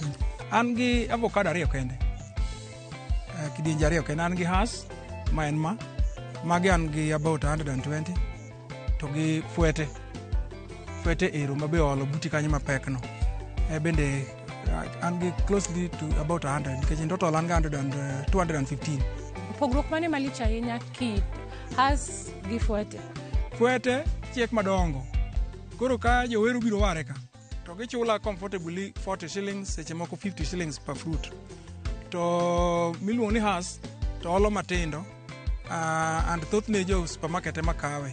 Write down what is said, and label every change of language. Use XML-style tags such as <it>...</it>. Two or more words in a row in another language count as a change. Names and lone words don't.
<luo>An gi avocado ariyo kende. Kidienje ariyo kende. An gi Hass ma en magi an gi about 120 to gi fuete ero mabe olo buti kanyo mapek no. Bende an gi</luo> <en>closely to about</en> <luo>100 nikech</luo> <en>in total</en> <luo>an ga 215. Pogruok mane malich ahinya kit Hass gi fuete? Fuete chiek madongo. Koro ka joweru biro ware ka to gichula comfortably 40 shillings seche moko 50 shillings</luo> <en>per fruit.</en> <luo>To miluongo ni Hass to olo matindo and thothne jo supermarket ema kawe.</luo>